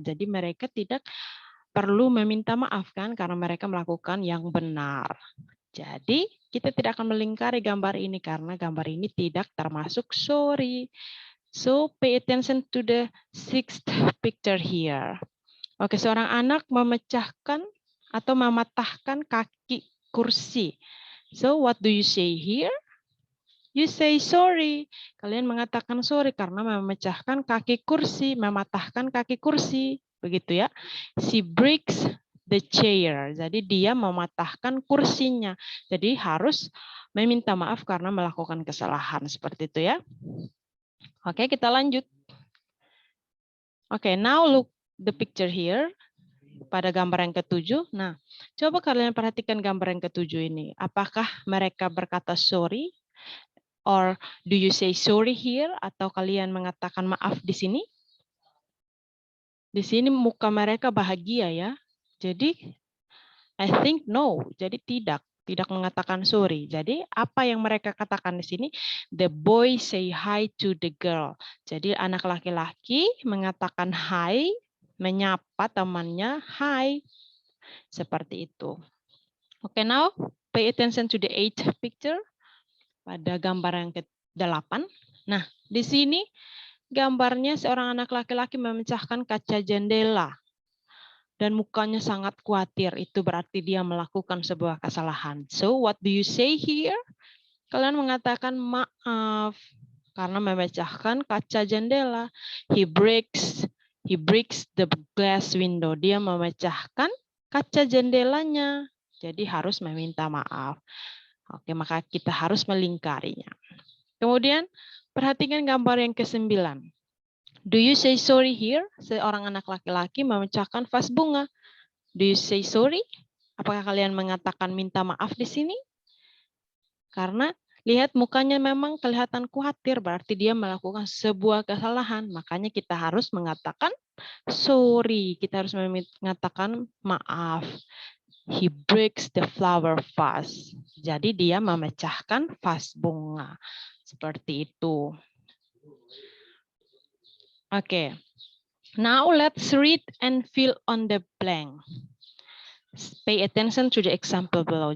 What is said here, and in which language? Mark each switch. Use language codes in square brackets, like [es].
[id] Jadi mereka tidak perlu meminta maaf kan karena mereka melakukan yang benar. Jadi kita tidak akan melingkari gambar ini karena gambar ini tidak termasuk sorry. [en] So pay attention to the sixth picture here. [id] Oke, seorang anak memecahkan atau mematahkan kaki kursi. [en] So, what do you say here? You say sorry. [id] Kalian mengatakan sorry karena memecahkan kaki kursi, mematahkan kaki kursi. Begitu ya. [en] She breaks the chair. [id] Jadi dia mematahkan kursinya. Jadi harus meminta maaf karena melakukan kesalahan. Seperti itu ya. Oke, kita lanjut. [en] Oke, now look the picture here. [id] Pada gambar yang ketujuh. Nah, coba kalian perhatikan gambar yang ketujuh ini. Apakah mereka berkata sorry? [en] Or do you say sorry here? [id] Atau kalian mengatakan maaf di sini? Di sini muka mereka bahagia ya. [en] Jadi, I think no. [id] Jadi tidak mengatakan sorry. Jadi apa yang mereka katakan di sini? [en] The boy say hi to the girl. [id] Jadi anak laki-laki mengatakan hi, menyapa temannya hi. Seperti itu. [en] Oke, now pay attention to the eighth picture. [id] Pada gambar yang ke-8. Nah, di sini gambarnya seorang anak laki-laki memecahkan kaca jendela. Dan mukanya sangat khawatir. Itu berarti dia melakukan sebuah kesalahan. [en] So, what do you say here? [id] Kalian mengatakan maaf. karena memecahkan kaca jendela. [en] He breaks the glass window. [id] Dia memecahkan kaca jendelanya. Jadi harus meminta maaf. Oke, maka kita harus melingkarinya. Kemudian perhatikan gambar yang ke-9. [en] Do you say sorry here? [id] Seorang anak laki-laki memecahkan vas bunga. [en] Do you say sorry? [id] Apakah kalian mengatakan minta maaf di sini? Karena lihat mukanya memang kelihatan khawatir, berarti dia melakukan sebuah kesalahan. Makanya kita harus mengatakan sorry. Kita harus mengatakan maaf. [en] He breaks the flower vase. [id] Jadi dia memecahkan vas bunga. Seperti itu. Oke. [en] Now let's read and fill on the blank. Pay attention to the example below.